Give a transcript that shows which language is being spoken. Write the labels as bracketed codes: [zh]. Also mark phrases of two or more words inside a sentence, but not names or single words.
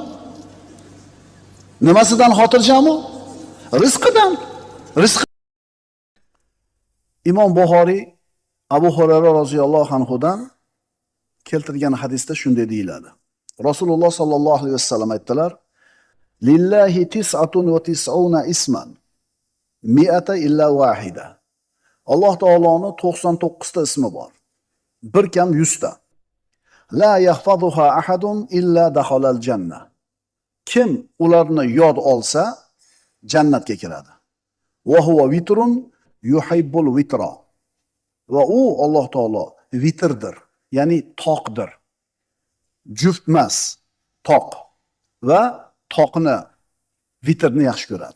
[uz] Nimasidan xotirjam u? Rizqidan. Rizq. Imom Buxoriy Abu Hurayra [ar] رضي الله عنه [uz] keltirgan hadisda shunday deyiladi. [ar] رسول الله صلى الله عليه وسلم aytdilar: "لله تسعة وتسعون اسما مائة إلا واحدة." [uz] Alloh taoloning 99 ta ismi bor. Bir kam 100 ta. [ar] لا يحفظها أحد إلا دخل الجنة. [uz] Kim ularni yod olsa, jannatga kiradi. [ar] وهو وتر يحب الوتر. [uz] Va u Alloh taolo vitrdir, ya'ni toqdir. Juft emas, toq. Va toqni, vitrni yaxshi ko'radi.